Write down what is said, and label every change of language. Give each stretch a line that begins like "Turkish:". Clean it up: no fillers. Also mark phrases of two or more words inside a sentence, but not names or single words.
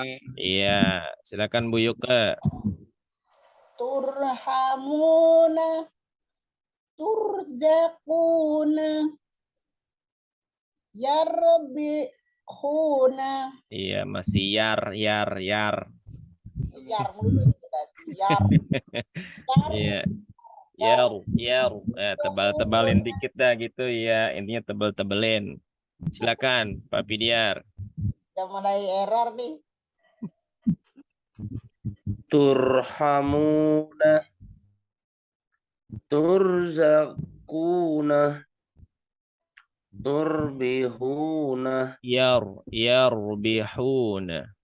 Indonesian: Iya, silakan Bu Yuka.
Arabic: ترحمونا ترزقونا. Yarbihuna.
Indonesian: Iya, masih yar. Yar mulu kita. Iya. Yaru. Tebal-tebalin dikit dah gitu ya. Intinya tebal-tebelin. Silakan Pak Pidiar. Udah mulai error nih.
Arabic: Turhamuna. Turzakuna. Turbihuna. Yarbihuna.